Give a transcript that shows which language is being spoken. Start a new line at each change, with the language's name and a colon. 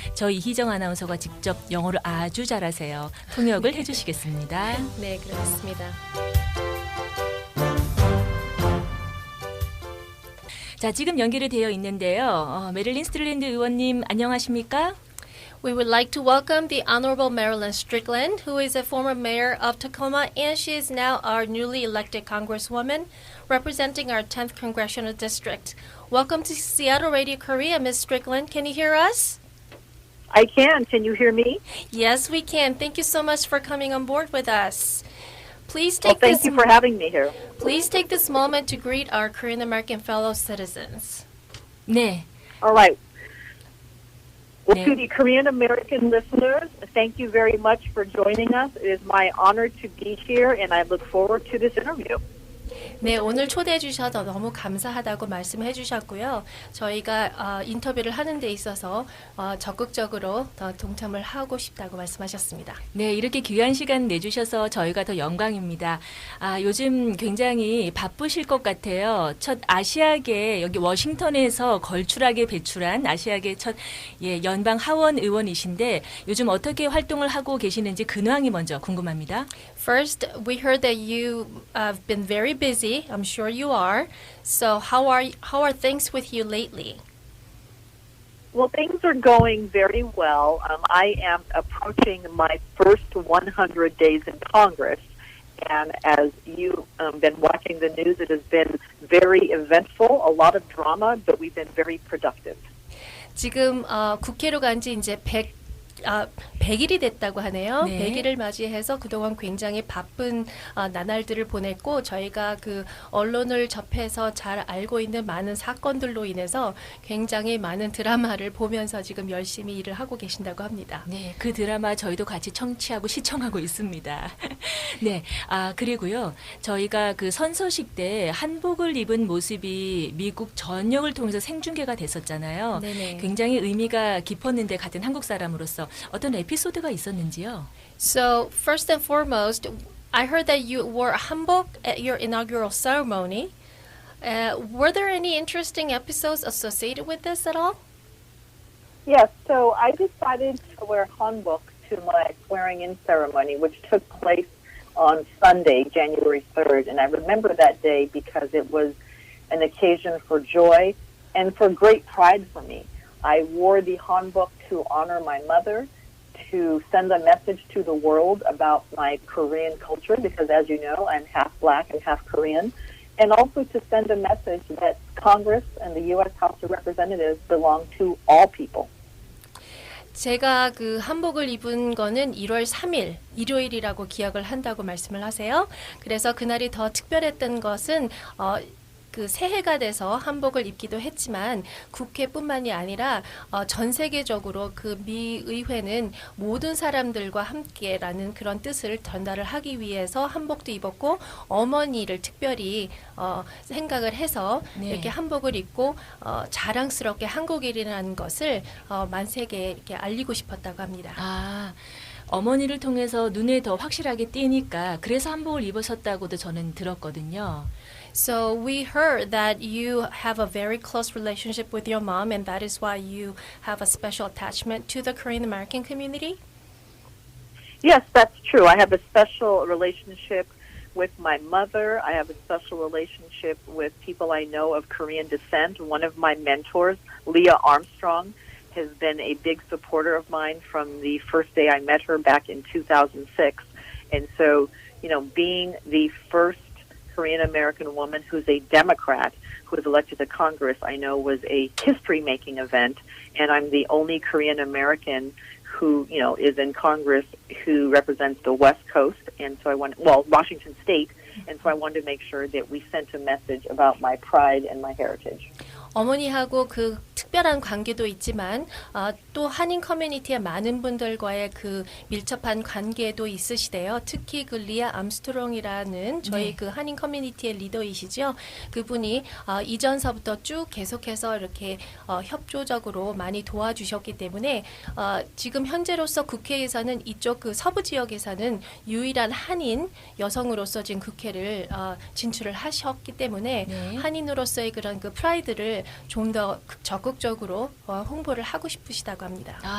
Korean: 저희 이희정 아나운서가 직접 영어를 아주 잘하세요. 통역을 해주시겠습니다. 네, 그렇습니다. 자, 지금 연결이 되어 있는데요. 메릴린 스트리랜드 의원님 안녕하십니까?
English: We would like to welcome the Honorable Marilyn Strickland, who is a former mayor of Tacoma, and she is now our newly elected Congresswoman representing our 10th Congressional District. Welcome to Seattle Radio Korea, Ms. Strickland. Can you hear us? I can. Can you hear me? Yes, we can. Thank you so much for coming on board with us. Please Well, take thank you for having me here. Please take this moment to greet our Korean American fellow citizens.
Korean: 네.
English: All right. Well,
Korean: 네.
English: to the Korean American listeners, thank you very much for joining us. It is my honor to be here, and I look forward to this interview.
Korean: 네, 오늘 초대해 주셔서 너무 감사하다고 말씀해 주셨고요. 저희가 인터뷰를 하는 데 있어서 적극적으로 더 동참을 하고 싶다고 말씀하셨습니다. 네, 이렇게 귀한 시간 내주셔서 저희가 더 영광입니다. 요즘 굉장히 바쁘실 것 같아요. 첫 아시아계 여기 워싱턴에서 걸출하게 배출한 아시아계 첫 연방 하원 의원이신데 요즘 어떻게 활동을 하고 계시는지 근황이 먼저 궁금합니다.
English: First, we heard that you have been very busy. I'm sure you are. So how are things with you lately? Well, things are going very well. I am approaching my first 100 days in Congress. And as you've been watching the news, it has been very eventful, a lot of drama, but we've been very productive.
Korean: 지금 국회로 간 지 이제 100일이 됐다고 하네요. 네. 100일을 맞이해서 그동안 굉장히 바쁜 나날들을 보냈고 저희가 그 언론을 접해서 잘 알고 있는 많은 사건들로 인해서 굉장히 많은 드라마를 보면서 지금 열심히 일을 하고 계신다고 합니다. 네, 그 드라마 저희도 같이 청취하고 시청하고 있습니다. 네, 그리고요, 저희가 그 선서식 때 한복을 입은 모습이 미국 전역을 통해서 생중계가 됐었잖아요. 네네. 굉장히 의미가 깊었는데 같은 한국 사람으로서 어떤 에피소드가 있었는지요?
English: So first and foremost, I heard that you wore a hanbok at your inaugural ceremony. Were there any interesting episodes associated with this at all? Yes, so I decided to wear hanbok to my swearing-in ceremony, which took place on Sunday, January 3rd. And I remember that day because it was an occasion for joy and for great pride for me. I wore the hanbok to honor my mother, to send a message to the world about my Korean culture, because as you know, I'm half black and half Korean, and also to send a message that Congress and the U.S. House of Representatives belong to all people.
Korean: 제가 그 한복을 입은 거는 1월 3일 일요일이라고 기억을 한다고 말씀을 하세요. 그래서 그날이 더 특별했던 것은 그 새해가 돼서 한복을 입기도 했지만 국회뿐만이 아니라 전 세계적으로 그 미 의회는 모든 사람들과 함께라는 그런 뜻을 전달을 하기 위해서 한복도 입었고 어머니를 특별히 생각을 해서 네. 이렇게 한복을 입고 자랑스럽게 한국인이라는 것을 만세계에 이렇게 알리고 싶었다고 합니다. 어머니를 통해서 눈에 더 확실하게 띄니까 그래서 한복을 입으셨다고도 저는 들었거든요.
English: So we heard that you have a very close relationship with your mom, and that is why you have a special attachment to the Korean American community. Yes, that's true. I have a special relationship with my mother. I have a special relationship with people I know of Korean descent. One of my mentors, Leah Armstrong, has been a big supporter of mine from the first day I met her back in 2006. And so, being the first Korean American woman who's a Democrat who was elected to Congress, I know was a history-making event, and I'm the only Korean American who, is in Congress who represents the West Coast, and so Washington State, and so I wanted to make sure that we sent a message about my pride and my heritage.
Korean: 어머니하고 그 특별한 관계도 있지만 또 한인 커뮤니티의 많은 분들과의 그 밀접한 관계도 있으시대요. 특히 그 리아 암스트롱이라는 저희 그 한인 커뮤니티의 리더이시죠. 그분이 이전서부터 쭉 계속해서 이렇게 협조적으로 많이 도와주셨기 때문에 지금 현재로서 국회에서는 이쪽 그 서부 지역에서는 유일한 한인 여성으로서 지금 국회를 진출을 하셨기 때문에 한인으로서의 그런 그 프라이드를 좀 더 적극적으로 홍보를 하고 싶으시다고 합니다.